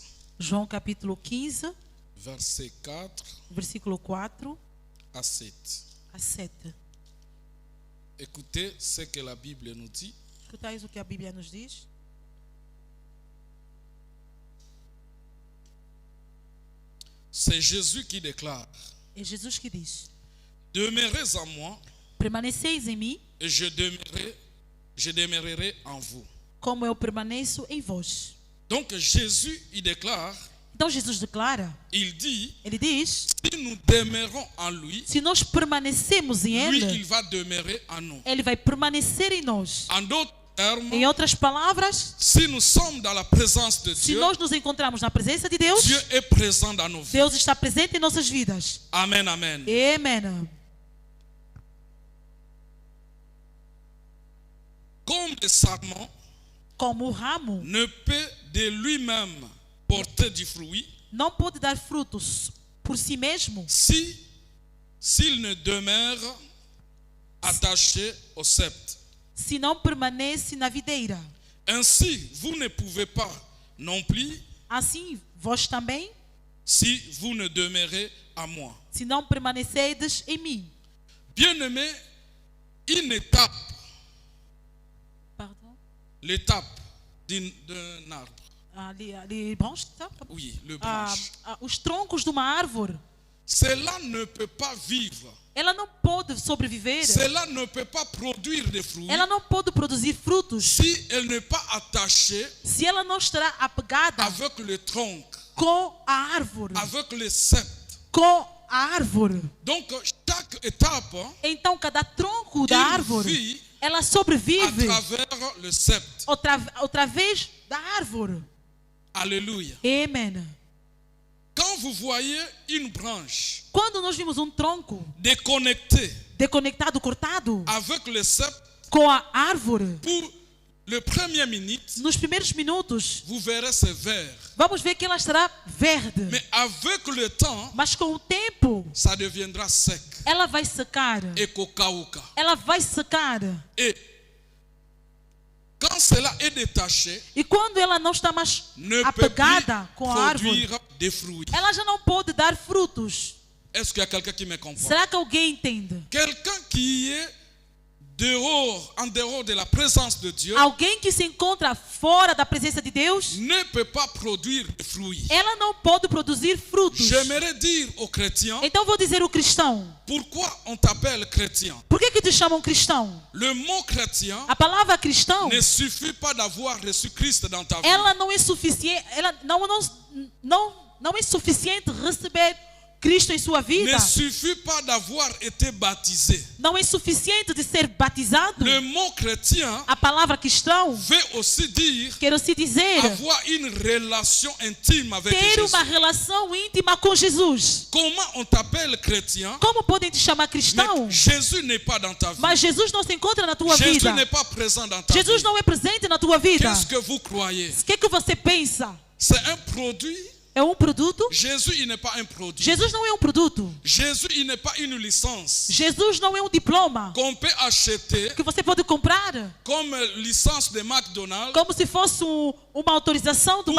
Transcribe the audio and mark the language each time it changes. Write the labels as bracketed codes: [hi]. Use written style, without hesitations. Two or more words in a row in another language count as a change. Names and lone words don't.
[pt] João capítulo 15, [fr] verset 4 [pt] versículo 4 [fr] à 7. [pt] a 7. [fr] Écoutez ce que la Bible nous dit. [pt] Escutais o que a Bíblia nos diz? [fr] C'est Jésus qui déclare: [pt] É Jesus que diz: [fr] demeurez en moi [pt] permaneceis em mim, [fr] et je demeurerai en vous. [pt] como eu permaneço em vós. [fr] Donc Jésus, il déclare, [pt] Então Jesus declara, [fr] il dit, [pt] ele diz, [fr] si nous demeurons en lui, [pt] se nós permanecemos em [fr] lui, [pt] Ele, [fr] il va demeurer en nous. [pt] Ele vai permanecer em nós. [fr] En d'autres termes, [pt] Em outras palavras, [fr] si nous sommes dans la présence de [pt] se [fr] Dieu, [pt] nós nos encontramos na presença de Deus, [fr] Dieu est présent dans nos vies. [pt] Deus está presente em nossas vidas. [fr] Amen, amen. [pt] Amém. [fr] Comme le sarment [pt] Como o ramo [fr] ne peut de lui-même porter du fruit [pt] não pode dar frutos por si mesmo, [fr] s'il ne demeure attaché au sceptre. [pt] se não permanece na videira. [fr] Ainsi, vous ne pouvez pas non plus [pt] Assim, vós também, [fr] si vous ne demeurez à moi. [pt] se não permanecedes em mim. [fr] Bien-aimé, une étape, Pardon? l'étape d'un arbre. [pt] Ali branche, tá? [fr] Oui, le branche. [pt] Os troncos de uma árvore, [fr] Cela ne peut pas vivre. [pt] ela não pode sobreviver. [fr] Cela ne peut pas produire des fruits [pt] Ela não pode produzir frutos [fr] si elle n'est pas attachée [pt] se ela não estará apegada [fr] avec le tronc, [pt] com a árvore. [fr] avec le sceptre. [pt] Com a árvore. [fr] Donc, chaque étape, [pt] Então, cada tronco da [fr] il [pt] árvore, [fr] vit [pt] ela [fr] à [pt] sobrevive [fr] travers le sceptre. [pt] através da árvore. [fr] Alléluia. [pt] Amém. [fr] Quand vous voyez une branche [pt] Quando nós vimos um tronco [fr] déconnectée [pt] desconectado, cortado, [fr] avec le sceptre, [pt] com a árvore, [fr] pour les premières minutes, [pt] nos primeiros minutos, [fr] vous verrez c'est vert. [pt] vamos ver que ela estará verde. [fr] Mais avec le temps, [pt] Mas com o tempo, [fr] ça deviendra sec [pt] ela vai secar. [fr] et cocauca. [pt] Ela vai secar. [fr] Et quand cela est détaché, [pt] E quando ela não está mais [fr] ne peut plus [pt] apegada com a árvore, [fr] produire des fruits. [pt] ela já não pode dar frutos. [fr] Est-ce qu'il y a quelqu'un qui me comprend? [pt] Será que alguém entende? [fr] Quelqu'un qui est en dehors de la présence de Dieu, [pt] alguém que se encontra fora da presença de Deus, [fr] ne peut pas produire de fruits. [pt] ela não pode produzir frutos. [fr] J'aimerais dire aux chrétiens, [pt] Então vou dizer o cristão. [fr] pourquoi on t'appelle chrétien? [pt] Por que te chamam cristão? [fr] Le mot chrétien [pt] A palavra cristão, [fr] ne suffit pas d'avoir reçu Christ dans ta vie. [pt] ela não é suficiente, ela não é suficiente receber Cristo em sua vida. [fr] Ne suffit pas d'avoir été baptisé. [pt] Não é suficiente de ser batizado. [fr] Le mot chrétien [pt] A palavra cristão, [fr] veut aussi dire [pt] quero se dizer, [fr] avoir une relation intime avec [pt] ter [fr] Jésus. [pt] uma relação íntima com Jesus. [fr] Comment on t'appelle chrétien? [pt] Como podem te chamar cristão? [fr] Mais Jésus n'est pas dans ta vie. [pt] Mas Jesus não se encontra na tua [fr] Jésus [pt] vida. [fr] n'est pas présent dans ta [pt] Jesus [fr] vie. [pt] não é presente na tua vida. [fr] Qu'est-ce que vous croyez? [pt] O que você pensa? [fr] C'est un produit. [pt] É um produto? [fr] Jésus, il n'est pas un produit. [pt] Jesus não é um produto. [fr] Jésus, il n'est pas une licence [pt] Jesus não é um diploma [fr] qu'on peut acheter [pt] que você pode comprar [fr] comme licence de McDonald's [pt] como se fosse uma autorização do